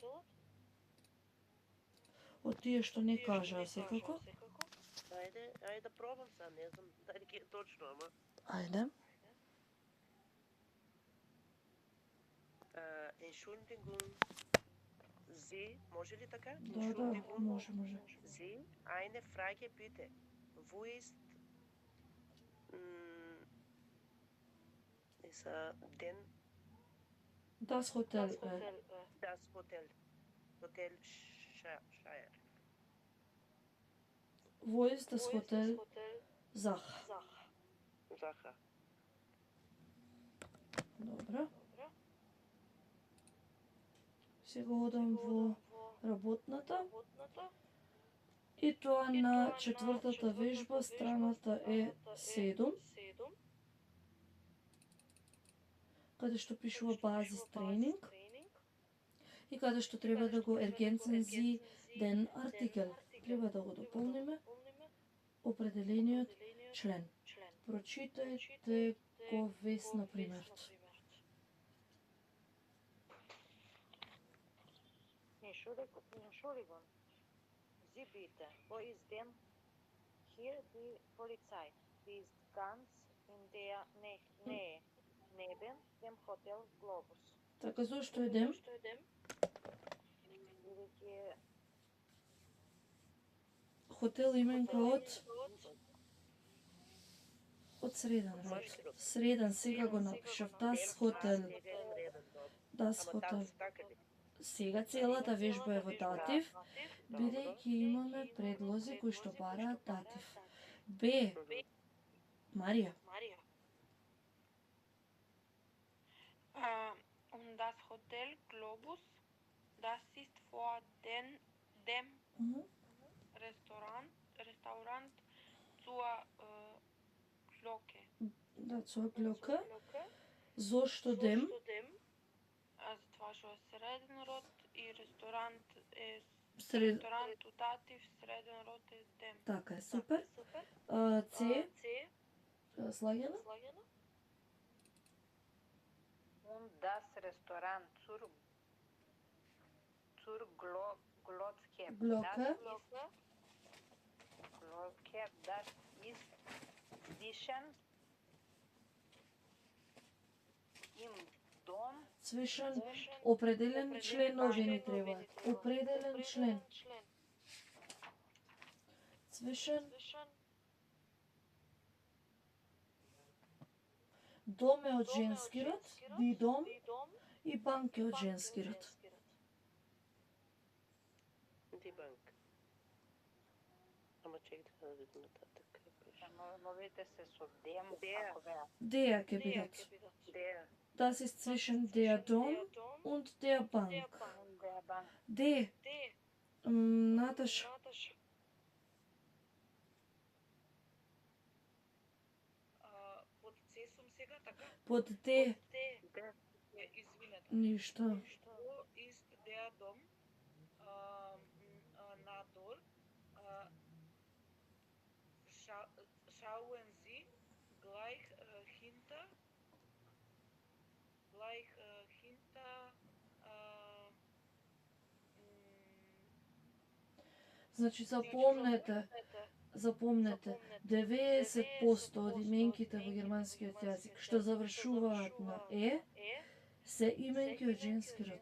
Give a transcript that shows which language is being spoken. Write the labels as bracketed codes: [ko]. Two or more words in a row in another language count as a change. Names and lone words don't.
[mk] Од тие што не кажаа секако. Ајде да пробам сега, не знам дали ќе е точно, ама. Ајде. [de] Entschuldigung, Sie, [mk] може ли така? Да, [de] Entschuldigung. [mk] може. [de] Sie, eine Frage bitte. Wo ist denn Das Hotel das Hotel? Hotel Shire. Wo ist das Hotel Zach? [mk] Заха. Добро. Сега одам во работната. И тоа на четвртата вежба, страната е 7. Каде што пишува базис тренинг. И каде што треба да го [de] ergänzen Sie den Artikel. [mk] Треба да го дополниме определениот член. Прочитајте го вес на примерот. [de] Entschuldigung. Sie bitte, wo ist denn hier die Polizei? Die ist ganz in der Nähe, neben dem Hotel Globus. [mk] Така, зошто едем? Хотел именка од среден род. Среден, сега го напишав. [de] Das Hotel. Das Hotel. [mk] Сега целата вежба е во датив, бидејќи имаме предлози кои што бараат датив. Б. Марија. [de] Und das Hotel Globus, das ist vor dem Restaurant zur Glocke. [mk] Да, [de] zur Glocke. [mk] Зошто дем? Това што е среден род и ресторант е Сред... ресторант датив, среден род е дем. Така е, супер. С. Слагено? [de] Und das Restaurant zur Glocke. Glocke. Glocke, das ist zwischen im Dom. [mk] Zwischen определен член овие ни требаат. Определен член. Zwischen дом е од женски род, [de] die Dom [mk] и банк е од женски род. [de] Die Bank. [mk] Ама чек да видим нататък. Новите се со дем, ако беа. Der ќе бидат. Der. [de] Das ist zwischen der Dom und der Bank. [mk] D. Наташа. Под С сум сега, така? Под D. Извинете. Ништо. [de] Wo ist der Dom? Nador. Schauen Sie gleich hinter [mk] Значи запомнете 90% од именките во германскиот јазик што завршуваат на се именки од женски род.